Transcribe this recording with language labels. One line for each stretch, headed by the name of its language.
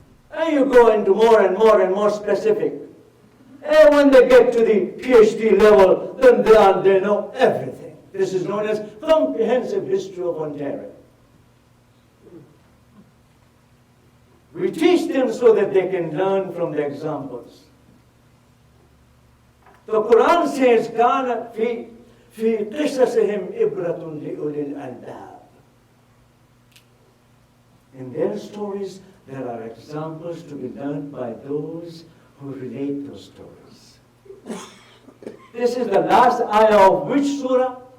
English: And you go into more and more and more specific. And when they get to the PhD level, then they know everything. This is known as comprehensive history of Ontario. We teach them so that they can learn from the examples. The Quran says,
Arabic: كَانَ فِي قِصَصِهِمْ إِبْرَةٌ لِأُولِي الْأَلْبَابِ.
English: In their stories, there are examples to be learned by those who relate those stories. This is the last ayah of which surah?